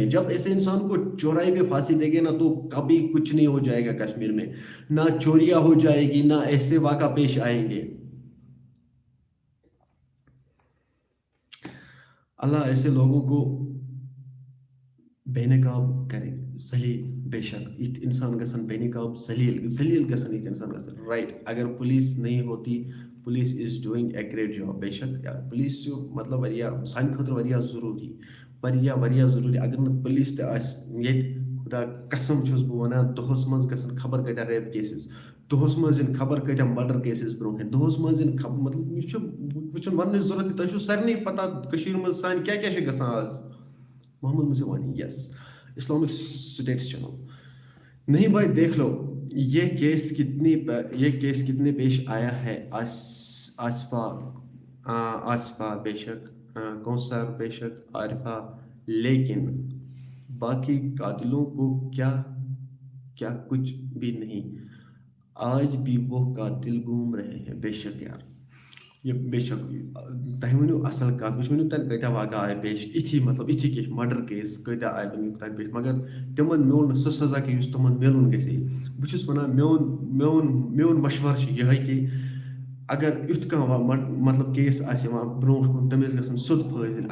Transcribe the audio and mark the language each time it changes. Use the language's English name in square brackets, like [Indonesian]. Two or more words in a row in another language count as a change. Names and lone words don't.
[Urdu] جب ایسے انسان کو چورائی پہ پھانسی دے گے نا تو کبھی کچھ نہیں ہو جائے گا کشمیر میں، نہ چوریاں ہو جائے گی، نہ ایسے واقع پیش آئیں گے. اللہ ایسے لوگوں کو بے نقاب کرے. [Kashmiri] ذلیل بے شک ایت انسان گژھن بے نقاب ذلیل گژھن ایت انسان گژھن رائٹ. [Urdu] اگر پولیس نہیں ہوتی، [English] police is doing a great job. [Kashmiri] بے شک یار پولیس چھُ مطلب واریاہ سانہِ خٲطرٕ واریاہ ضروٗری، واریاہ ضروٗری. اگر نہٕ پولیس تہِ آسہِ ییٚتہِ، خدا قسم چھُس بہٕ وَنان دۄہَس منٛز گژھن خبر کۭتیاہ [English] rape cases, [Kashmiri] دۄہَس منٛز یِن خبر کۭتیاہ [English] murder cases [Kashmiri] برونٛہہ کَنہِ، دۄہَس منٛز یِن خبر مطلب یہِ چھُ وٕچھُن وَننٕچ ضروٗرت. تۄہہِ چھُو سارنٕے پَتہ کٔشیٖرِ منٛز سانہِ کیٛاہ کیٛاہ چھِ گژھان آز. محمد مصعب وانی یس اسلامک اسٹیٹس چینل. [Urdu] نہیں بھائی دیکھ لو یہ کیس کتنے پیش آیا ہے. آصفہ بے شک، کوثر بے شک، عارفہ، لیکن باقی قاتلوں کو کیا کچھ بھی نہیں. آج بھی وہ قاتل گھوم رہے ہیں. [Kashmiri] بے شک یار یہ بے شک تہ ؤنِو اصل کتھ، وٕچھ ؤنِو تَتہِ کۭتیاہ واقعہ آیہِ پیش، یِتھی کیس [English] murder case [Kashmiri] کۭتیاہ آیہِ ؤنِو تَتہِ پیش، مگر تِمن میوٗل نہٕ سُہ سزا کہِ یُس تِمن میلُن گژھِ. بہٕ چھُس وَنان میون مشورٕ چھُ یِہوٚے کہِ اگر یُتھ کانٛہہ مطلب کیس آسہِ یِوان برونٛٹھ کُن تٔمِس گژھن سیوٚد پھٲسۍ دِنۍ.